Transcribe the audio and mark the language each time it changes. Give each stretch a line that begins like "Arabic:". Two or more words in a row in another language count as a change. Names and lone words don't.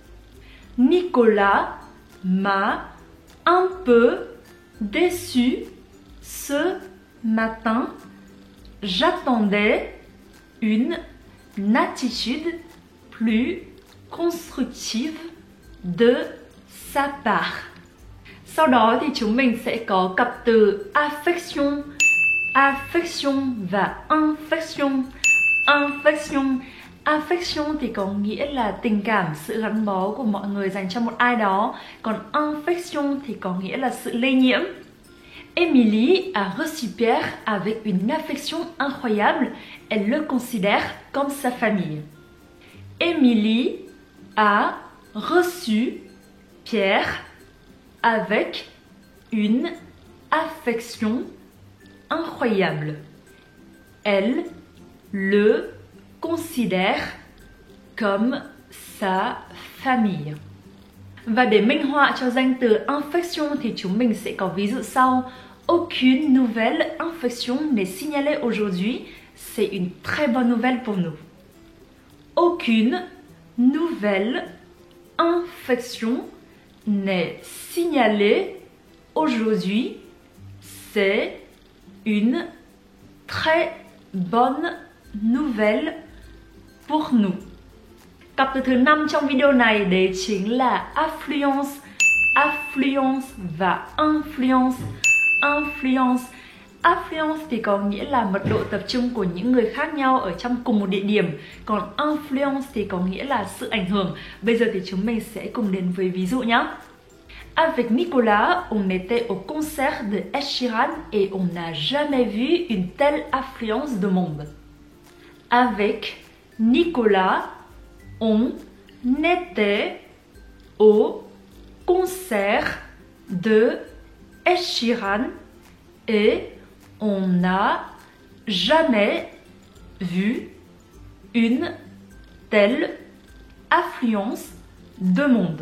French: Nicolas m'a un peu déçu ce matin, j'attendais une attitude plus constructive de sa part.
Vietnamese: Sau đó thì chúng mình sẽ có cặp từ
French: affection, affection
Vietnamese: và infection. Infection. Affection thì có nghĩa là tình cảm, sự gắn bó của mọi người dành cho một ai đó. Còn infection thì có nghĩa là sự lây nhiễm.
French: Émilie a reçu Pierre avec une affection incroyable. Elle le considère comme sa famille. Émilie a reçu Pierre avec une affection incroyable. Elle le considère comme sa famille.
Vietnamese: Và để minh họa cho danh từ infection thì chúng mình sẽ có ví dụ sau.
French: Aucune nouvelle infection n'est signalée aujourd'hui. C'est une très bonne nouvelle pour nous. Aucune nouvelle infection n'est signalée aujourd'hui. C'est une très bonne nouvelle pour nous.
Vietnamese: Cặp từ thứ 5 trong video này đấy chính là
French: affluence, affluence
Vietnamese: và influence. Influence. Affluence thì có nghĩa là mật độ tập trung của những người khác nhau ở trong cùng một địa điểm. Còn influence thì có nghĩa là sự ảnh hưởng. Bây giờ thì chúng mình sẽ cùng đến với ví dụ nhé.
French: Avec Nicolas, on était au concert de Ed Sheeran et on n'a jamais vu une telle affluence de monde. Avec Nicolas, on était au concert de Ed Sheeran et on n'a jamais vu une telle affluence de monde.